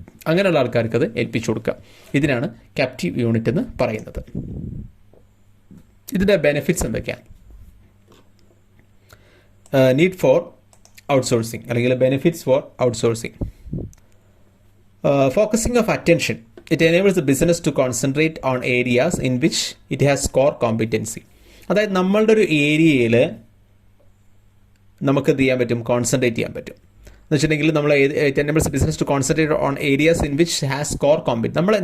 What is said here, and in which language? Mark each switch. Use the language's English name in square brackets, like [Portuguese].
[Malayalam] അങ്ങനെയുള്ള ആൾക്കാർക്ക് അത് ഏൽപ്പിച്ചു കൊടുക്കുക. ഇതിനാണ് ക്യാപ്റ്റീവ് യൂണിറ്റ് എന്ന് പറയുന്നത്. ഇതിൻ്റെ ബെനിഫിറ്റ്സ് എന്തൊക്കെയാണ്? [English] need for outsourcing [Malayalam] അല്ലെങ്കിൽ [English] Benefits for outsourcing. Focusing of attention. It enables the business to concentrate on areas in which it has core competency. [Malayalam] അതായത് നമ്മളുടെ ഒരു ഏരിയയിൽ നമുക്ക് എന്ത് ചെയ്യാൻ പറ്റും? കോൺസെൻട്രേറ്റ് ചെയ്യാൻ പറ്റും. എന്ന് വെച്ചിട്ടുണ്ടെങ്കിൽ നമ്മൾ [English] Business to concentrate on areas in which has core competence.